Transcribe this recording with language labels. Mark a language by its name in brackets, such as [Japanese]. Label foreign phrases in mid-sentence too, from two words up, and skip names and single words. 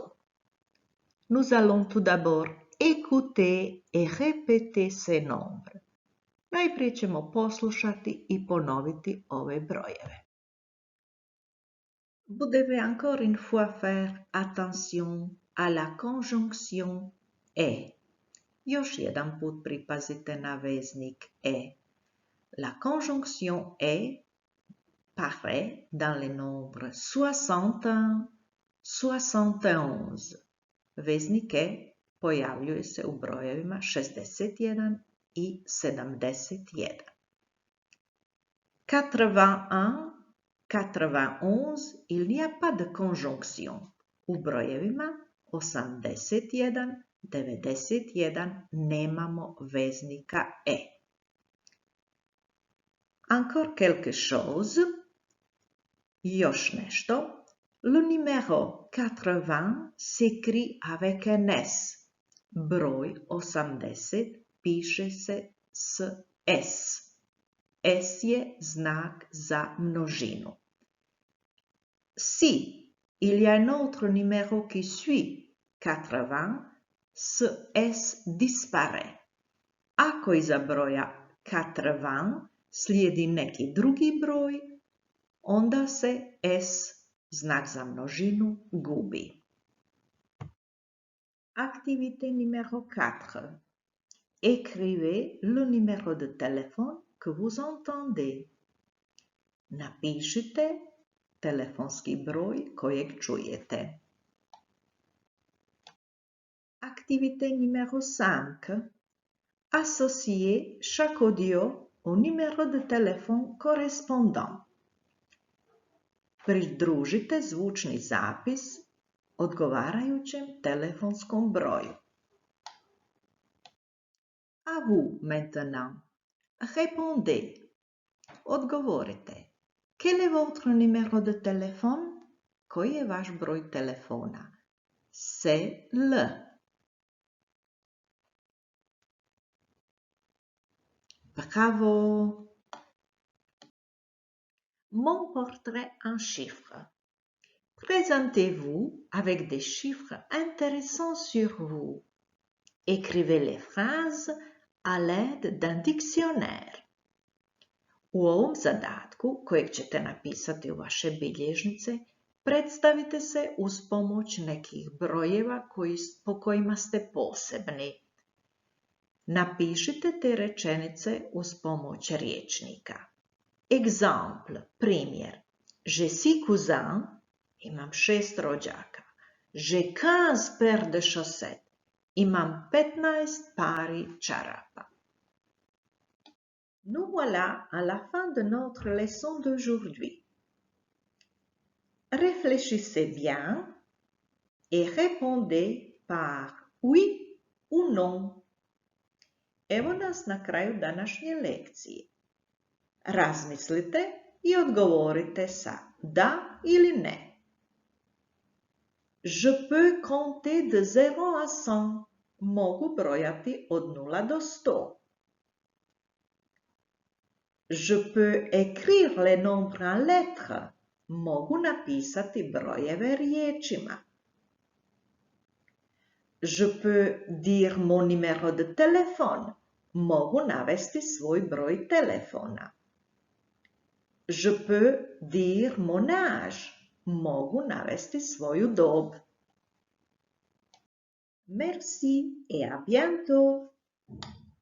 [French] Nous allons tout d'abord écouter et répéter ces nombres. [Croatian] Najprije ćemo poslušati i ponoviti ove brojeve. [French] Vous devez encore une fois faire attention à la conjonction et. [Croatian] Još jedan put pripazite na veznik e. [French] La conjonction et paraît dans les nombres 61, 71. [Croatian] Veznik e pojavljuje se u brojevima 61 i 71. [French] 81, 91, il n'y a pas de conjonction. [Croatian] U brojevima 81, 91 nemamo veznika e. [French] Encore quelque chose. [Croatian] Još nešto. [French] Le numéro 80 s'écrit avec un S. [Croatian] Broj 80 piše se s S. S je znak za množinu. [French] Si il y a un autre numéro qui suit 80, ce S disparaît. [Croatian] Ako iza broja 80 slijedi neki drugi broj, onda se S, znak za množinu, gubi. [French] Activité numéro 4. Écrivez le numéro de téléphone que vous entendez. [Croatian] Napišite telefonski broj kojeg čujete. [French] Activité numéro 5. Associez chaque audio au numéro de téléphone correspondant. [Croatian] Pridružite zvučni zapis odgovarajućem telefonskom broju. [French] À vous maintenant. Répondez. Odgovorite. Quel est votre numéro de téléphone? [Croatian] Koji je vaš broj telefona? [French] C'est le. Bravo! Mon portrait en chiffres. Présentez-vous avec des chiffres intéressants sur vous. Écrivez les phrases à l'aide d'un dictionnaire. [Croatian] U ovom zadatku, kojeg ćete napisati u vaše bilježnice, predstavite se uz pomoć nekih brojeva po kojima ste posebni. Napišite te rečenice uz pomoć riječnika. [French] Exemple, primjer. Je suis cousin, [Croatian] imam 6 rođaka. [French] J'ai 15 paires de chaussettes, [Croatian] imam 15 pari čarapa. [French] Nous voilà à la fin de notre leçon d'aujourd'hui. Réfléchissez bien et répondez par oui ou non. [Croatian] Evo nas na kraju današnje lekcije. Razmislite i odgovorite sa da ili ne. [French] Je peux compter de 0 à 100. [Croatian] Mogu brojati od 0 do 100. [French] Je peux écrire les nombres en lettres. [Croatian] Mogu napisati brojeve riječima. [French] Je peux dire mon numéro de téléphone. [Croatian] Mogu navesti svoj broj telefona. [French] Je peux dire mon âge. [Croatian] Mogu navesti svoju dob. [French] Merci et à bientôt.